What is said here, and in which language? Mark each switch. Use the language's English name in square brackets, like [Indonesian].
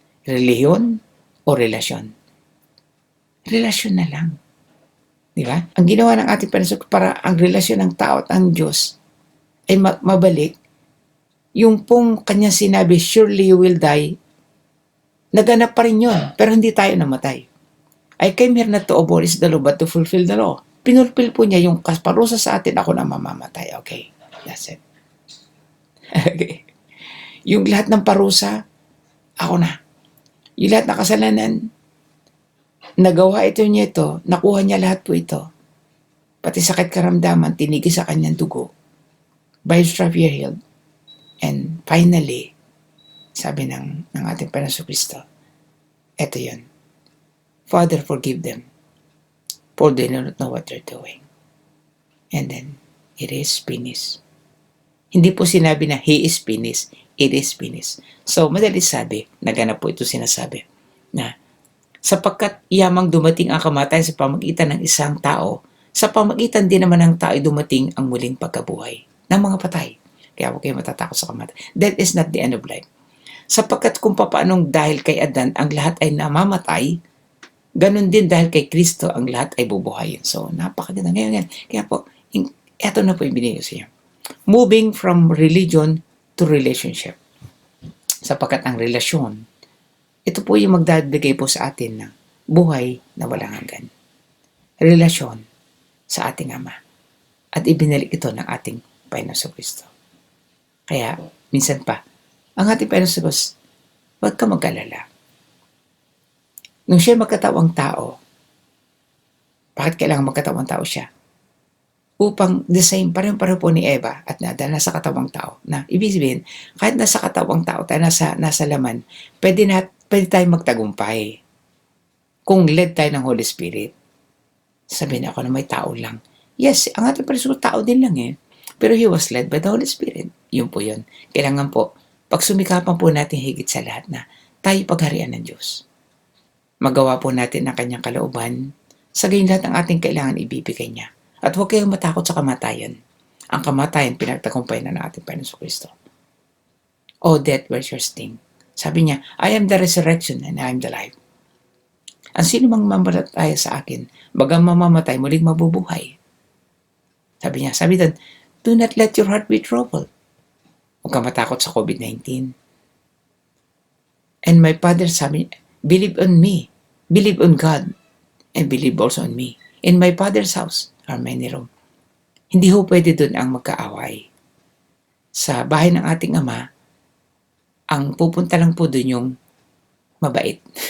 [Filipino] Reliyon o relasyon? Relasyon na lang. Di ba? Ang ginawa ng ating Panginoon para ang relasyon ng tao at ang Diyos ay mabalik, yung pong kanyang sinabi, [English] surely you will die, [Filipino] naganap pa rin yun, pero hindi tayo namatay. [English] I came here not to abolish the law, but to fulfill the law. [Filipino] Pinulpil po niya yung parusa sa atin, ako na mamamatay. [English] Okay, that's it. Okay. [Filipino] Yung lahat ng parusa, ako na. Yung lahat ng kasalanan, nagawa niya ito, nakuha niya lahat po ito. Pati sakit karamdaman, tinigi sa kanyang dugo. [English] By his stripes you're healed. And finally, [Filipino] sabi ng ating Panginoon Kristo, eto yun. [English] Father, forgive them, for they do not know what they're doing. And then, it is finished. [Filipino] Hindi po sinabi na [English] he is finished, it is finished. [Filipino] So, madali sabi, naganap po ito sinasabi, na sapagkat iyamang dumating ang kamatayan sa pamagitan ng isang tao, sa pamagitan din naman ng tao ay dumating ang muling pagkabuhay ng mga patay. Kaya huwag kayo matatakot sa kamatayan. [English] That is not the end of life. [Filipino] Sapagkat kung papaanong dahil kay Adan ang lahat ay namamatay, ganun din dahil kay Kristo ang lahat ay bubuhayin. So, napakaganda. Ngayon. Kaya po, eto na po yung binigay ko sa inyo. [English] Moving from religion to relationship. [Filipino] Sapagkat ang relasyon, ito po yung magdadagay po sa atin ng buhay na walang hanggan. Relasyon sa ating Ama. At ibinalik ito ng ating Panginoon Kristo. Kaya, minsan pa, ang ating Panginoon Kristo, huwag ka mag-alala. Nung siya magkatawang tao, bakit kailangan magkatawang tao siya? Upang [English] the same, [Filipino] pareho po ni Eva at dahil nasa katawang tao. Na, ibig sabihin, kahit nasa katawang tao tayo, nasa laman, pwede tayong magtagumpay. Kung led tayo ng Holy Spirit. Sabihin ako na may tao lang. Yes, ang ating Panginoon tao din lang eh. Pero [English] He was led by the Holy Spirit. [Filipino] Yun po yun. Kailangan po, pag sumikapan po natin higit sa lahat na tayo pagharian ng Diyos. Magawa po natin ang kanyang kalooban. Sa gayon lahat ng ating kailangan ibibigay niya. At huwag kayong matakot sa kamatayan. Ang kamatayan, pinagtagumpay na ng ating Panginoon Kristo. [English] Oh, death, where's your sting? [Filipino] Sabi niya, [English] I am the resurrection and I am the life. [Filipino] Ang sino mang mamamatay sa akin, bagang mamamatay, muling mabubuhay. Sabi doon, [English] do not let your heart be troubled. [Filipino] Huwag ka matakot sa COVID-19. [English] And my Father [Filipino] sabi, [English] believe on me, believe on God, and believe also on me. In my Father's house are many rooms. [Filipino] Hindi ho pwede doon ang magkaaway. Sa bahay ng ating Ama, ang pupunta lang po doon yung mabait.